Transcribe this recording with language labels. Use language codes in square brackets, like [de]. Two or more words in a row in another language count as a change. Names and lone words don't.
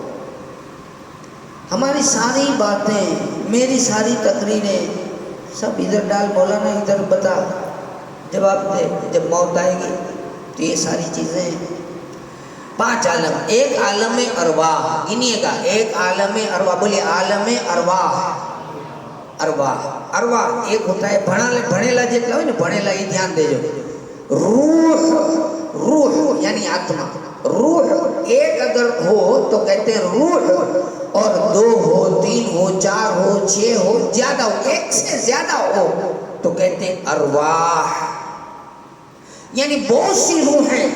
[ur] ہماری ساری باتیں، میری ساری تقریریں سب ادھر ڈال، مولانا ادھر بتا، جواب دے. جب موت آئے گی تو یہ ساری چیزیں 5 عالم. ایک عالم ارواح، گنیے گا. ایک عالم ارواح، بولے عالم ارواح. ارواح ایک ہوتا ہے [gu] بھણેલા જેટલા હોય ને ભણેલા એ ધ્યાન દેજો. [ur] روح یعنی آتما. روح ایک اگر ہو تو کہتے ہیں روح، اور 2 ہو، 3 ہو، 4 ہو، 6 ہو، زیادہ ہو، ایک سے زیادہ ہو تو کہتے ہیں ارواح. یعنی بہت سی روح ہیں.